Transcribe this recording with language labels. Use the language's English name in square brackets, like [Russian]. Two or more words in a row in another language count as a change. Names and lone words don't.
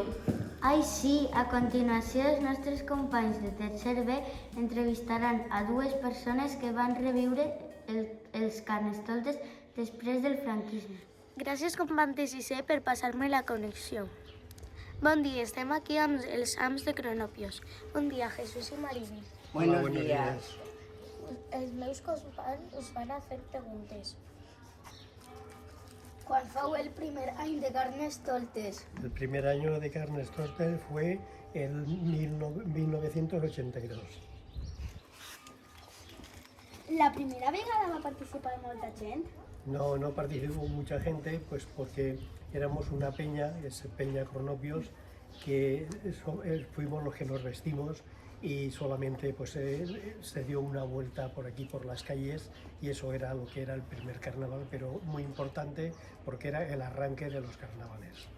[Catalan] Ai, sí, a continuació els nostres companys de tercer B entrevistaran a dues persones que van reviure els carnestoltes després del franquisme. Gràcies, companys i C, per passar-me la connexió. Bon dia, estem aquí amb els ams de Cronopios. Bon dia, Jesús i Marini. [Spanish] Buenos días. [Catalan] Els meus companys us van a fer preguntes. [Spanish] ¿Cuál fue el primer año de Carnestoltes? El primer año de Carnestoltes fue en 1982. [Catalan] ¿La primera vegada va participar molta gent? [Spanish] No participó mucha gente, pues porque éramos una peña, es Peña Cronopios, que fuimos los que nos vestimos y solamente pues se dio una vuelta por aquí por las calles y eso era lo que era el primer carnaval, pero muy importante porque era el arranque de los carnavales.